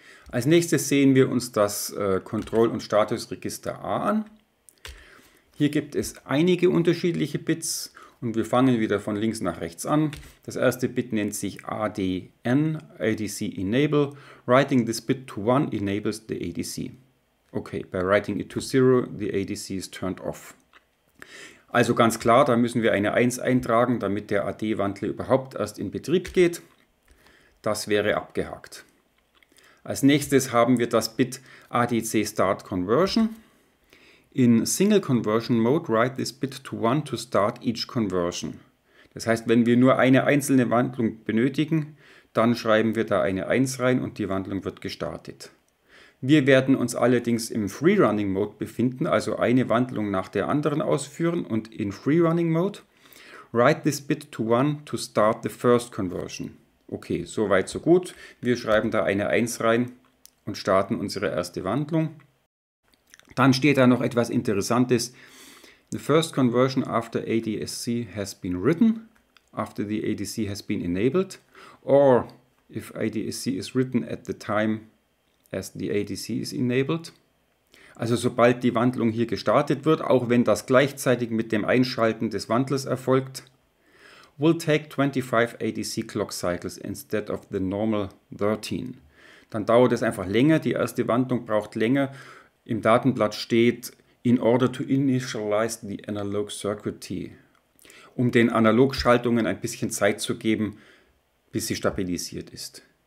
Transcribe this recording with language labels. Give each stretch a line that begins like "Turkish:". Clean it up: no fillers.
German: Als nächstes sehen wir uns das Kontroll- und Statusregister A an. Hier gibt es einige unterschiedliche Bits und wir fangen wieder von links nach rechts an. Das erste Bit nennt sich ADN, ADC Enable.
English: Writing this bit to 1 enables the ADC. Okay, by writing it to 0, the ADC is turned off.
German: Also ganz klar, da müssen wir eine 1 eintragen, damit der AD-Wandler überhaupt erst in Betrieb geht. Das wäre abgehakt. Als nächstes haben wir das Bit ADC Start Conversion.
English: In Single Conversion Mode, write this bit to 1 to start each conversion.
German: Das heißt, wenn wir nur eine einzelne Wandlung benötigen, dann schreiben wir da eine 1 rein und die Wandlung wird gestartet. Wir werden uns allerdings im Free-Running Mode befinden, also eine Wandlung nach der anderen ausführen, und in Free-Running Mode
English: write this bit to 1 to start the first conversion.
German: Okay, soweit so gut. Wir schreiben da eine 1 rein und starten unsere erste Wandlung. Dann steht da noch etwas Interessantes.
English: The first conversion after ADSC has been written, after the ADC has been enabled, or if ADSC is written at the time as the ADC is enabled.
German: Also sobald die Wandlung hier gestartet wird, auch wenn das gleichzeitig mit dem Einschalten des Wandlers erfolgt,
English: will take 25 ADC clock cycles instead of the normal 13.
German: Dann dauert es einfach länger, die erste Wandlung braucht länger. Im Datenblatt steht
English: in order to initialize the analog circuitry,
German: um den Analogschaltungen ein bisschen Zeit zu geben, bis sie stabilisiert ist.